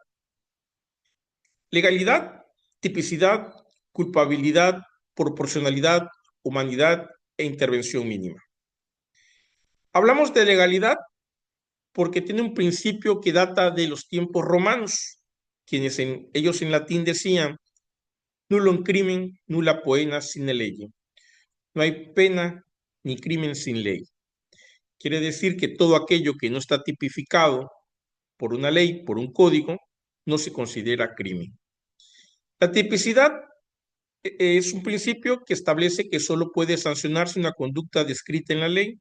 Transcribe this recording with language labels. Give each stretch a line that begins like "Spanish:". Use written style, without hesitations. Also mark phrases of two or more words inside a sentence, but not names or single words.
Spanish: Legalidad, tipicidad, culpabilidad, proporcionalidad, humanidad e intervención mínima. Hablamos de legalidad porque tiene un principio que data de los tiempos romanos, quienes ellos en latín decían,
Latin: nullum crimen, nulla poena sine lege.
Spanish: No hay pena ni crimen sin ley. Quiere decir que todo aquello que no está tipificado por una ley, por un código, no se considera crimen. La tipicidad es un principio que establece que solo puede sancionarse una conducta descrita en la ley.